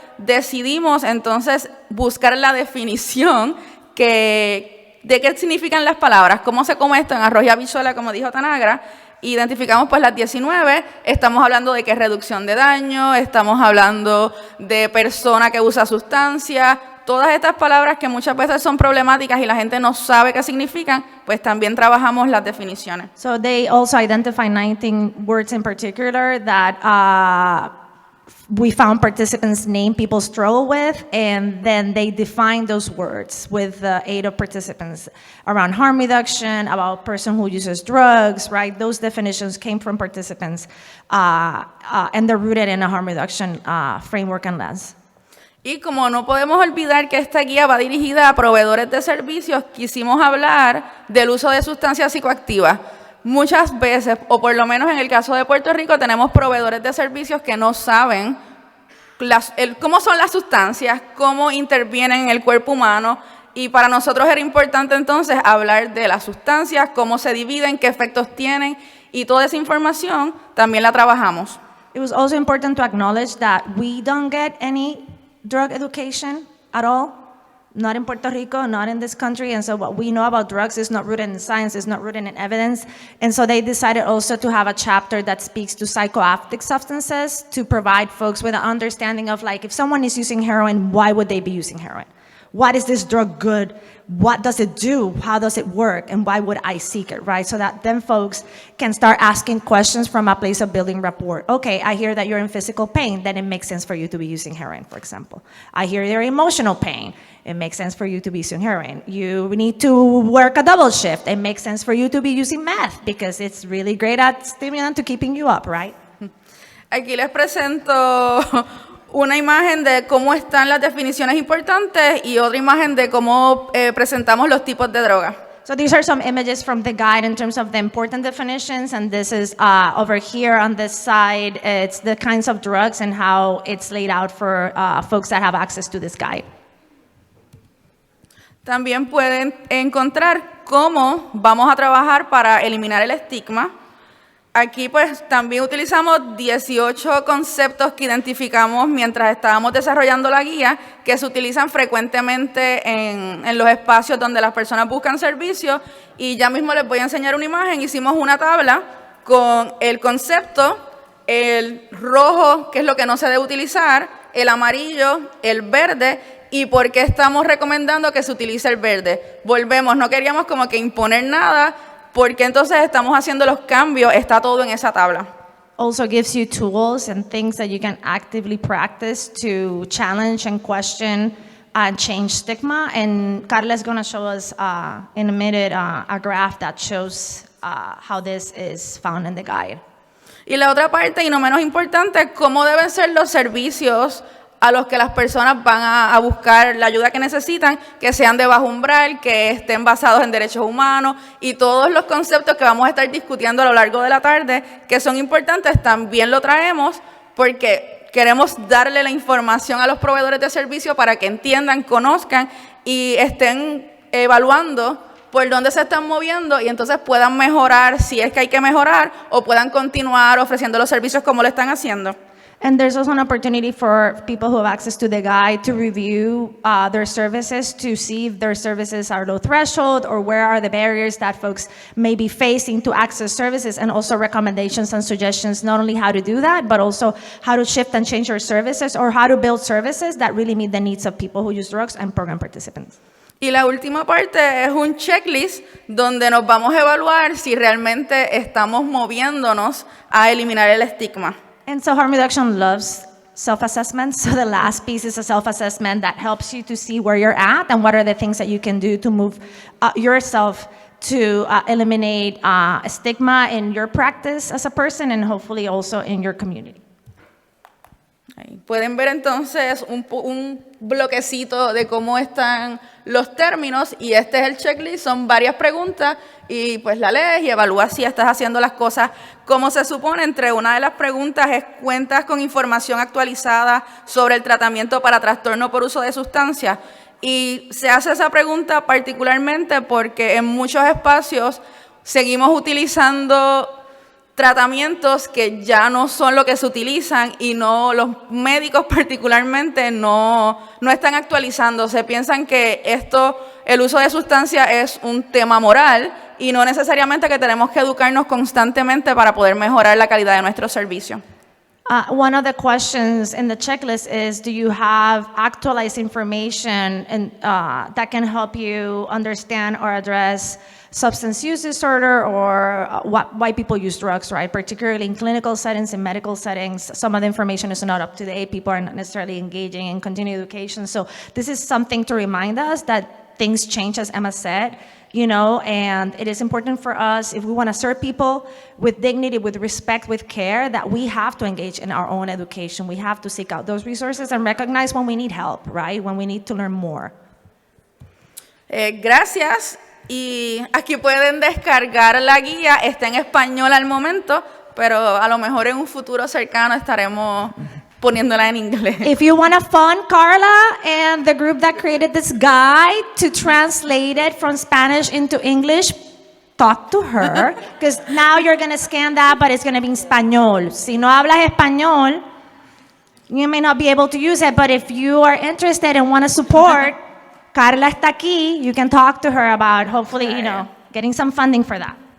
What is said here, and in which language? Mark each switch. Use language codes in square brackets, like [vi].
[es] Decidimos entonces buscar la definición de qué significan las palabras, cómo se come esto en arroz y habichuela, como dijo Tanagra. Identificamos pues las 19, estamos hablando de que es reducción de daño, estamos hablando de persona que usa sustancia. Todas estas palabras que muchas veces son problemáticas y la gente no sabe qué significan, pues también trabajamos las definiciones. [en] So they also identify 19 words in particular that we found participants name people struggle with, and then they defined those words with the aid of participants around harm reduction, about person who uses drugs, right? Those definitions came from participants, and they're rooted in a harm reduction framework and lens. [es] Y como no podemos olvidar que esta guía va dirigida a proveedores de servicios, quisimos hablar del uso de sustancias psicoactivas. Muchas veces, o por lo menos en el caso de Puerto Rico, tenemos proveedores de servicios que no saben cómo son las sustancias, cómo intervienen en el cuerpo humano, y para nosotros era importante entonces hablar de las sustancias, cómo se dividen, qué efectos tienen, y toda esa información también la trabajamos. [en] It was also important to acknowledge that we don't get any drug education at all, not in Puerto Rico, not in this country, and so what we know about drugs is not rooted in science, is not rooted in evidence, and so they decided also to have a chapter that speaks to psychoactive substances to provide folks with an understanding of, like, if someone is using heroin, why would they be using heroin? Why is this drug good? What does it do? How does it work? And why would I seek it, right? So that then folks can start asking questions from a place of building rapport. Okay, I hear that you're in physical pain, then it makes sense for you to be using heroin, for example. I hear you're emotional pain. It makes sense for you to be using heroin. You need to work a double shift. It makes sense for you to be using meth because it's really great at stimulant to keeping you up, right? [es] Aquí les presento una imagen de cómo están las definiciones importantes y otra imagen de cómo presentamos los tipos de droga. [en] So these are some images from the guide in terms of the important definitions, and this is over here on this side, it's the kinds of drugs and how it's laid out for folks that have access to this guide. [es] También pueden encontrar cómo vamos a trabajar para eliminar el estigma. Aquí pues también utilizamos 18 conceptos que identificamos mientras estábamos desarrollando la guía, que se utilizan frecuentemente en los espacios donde las personas buscan servicios, y ya mismo les voy a enseñar una imagen. Hicimos una tabla con el concepto, el rojo, que es lo que no se debe utilizar, el amarillo, el verde, y por qué estamos recomendando que se utilice el verde. Volvemos, no queríamos como que imponer nada, porque entonces estamos haciendo los cambios, está todo en esa tabla. [en] Also gives you tools and things that you can actively practice to challenge and question and change stigma. And Carla is going to show us in a minute a graph that shows how this is found in the guide. [es] Y la otra parte, y no menos importante, cómo deben ser los servicios a los que las personas van a buscar la ayuda que necesitan, que sean de bajo umbral, que estén basados en derechos humanos, y todos los conceptos que vamos a estar discutiendo a lo largo de la tarde, que son importantes, también lo traemos porque queremos darle la información a los proveedores de servicio para que entiendan, conozcan y estén evaluando por dónde se están moviendo, y entonces puedan mejorar si es que hay que mejorar, o puedan continuar ofreciendo los servicios como lo están haciendo. [en] And there's also an opportunity for people who have access to the guide to review their services to see if their services are low threshold or where are the barriers that folks may be facing to access services, and also recommendations and suggestions, not only how to do that, but also how to shift and change your services or how to build services that really meet the needs of people who use drugs and program participants. [es] Y la última parte es un checklist donde nos vamos a evaluar si realmente estamos moviéndonos a eliminar el estigma. [en] And so harm reduction loves self-assessment. So the last piece is a self-assessment that helps you to see where you're at and what are the things that you can do to move yourself to eliminate stigma in your practice as a person and hopefully also in your community. [es] Ahí pueden ver entonces un bloquecito de cómo están los términos, y este es el checklist, son varias preguntas y pues la lees y evalúas si estás haciendo las cosas como se supone. Entre una de las preguntas es: ¿cuentas con información actualizada sobre el tratamiento para trastorno por uso de sustancias? Y se hace esa pregunta particularmente porque en muchos espacios seguimos utilizando tratamientos que ya no son lo que se utilizan, y no, los médicos particularmente no están actualizando. Se piensan que el uso de sustancias es un tema moral, y no necesariamente que tenemos que educarnos constantemente para poder mejorar la calidad de nuestro servicio. [en] One of the questions in the checklist is, do you have actualized information that can help you understand or address substance use disorder or why people use drugs, right? Particularly in clinical settings, in medical settings, some of the information is not up to date. People are not necessarily engaging in continuing education. So this is something to remind us that things change, as Emma said, you know, and it is important for us, if we want to serve people with dignity, with respect, with care, that we have to engage in our own education. We have to seek out those resources and recognize when we need help, right? When we need to learn more. [es] Gracias. Y aquí pueden descargar la guía. Está en español al momento, pero a lo mejor en un futuro cercano estaremos poniéndola en inglés. [en] If you want to fund Carla and the group that created this guide to translate it from Spanish into English, talk to her, because now you're going to scan that, but it's going to be in español. [es] Si no hablas español, [en] you may not be able to use it, but if you are interested and want to support, [es] Carla está aquí, [en] you can talk to her about hopefully, you know, getting some funding for that.